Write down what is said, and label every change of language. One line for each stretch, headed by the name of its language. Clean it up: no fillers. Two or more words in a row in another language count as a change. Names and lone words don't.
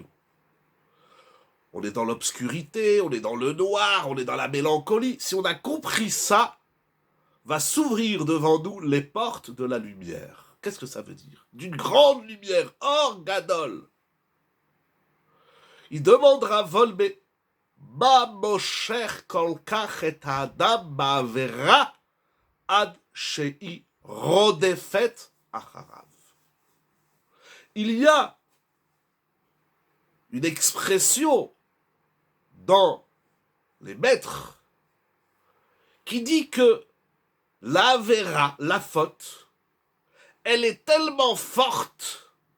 French: On est dans l'obscurité, on est dans le noir, on est dans la mélancolie. Si on a compris ça, va s'ouvrir devant nous les portes de la lumière. Qu'est-ce que ça veut dire? D'une grande lumière,
Hebrew: אור גדול.
French: Il demandera Volbe,
Hebrew: מה מושך כל כך את האדם בעבירה עד שהיא רודפת אחריו.
French: Il y a une expression dans les maîtres qui dit que l'avera, la faute, elle est tellement forte.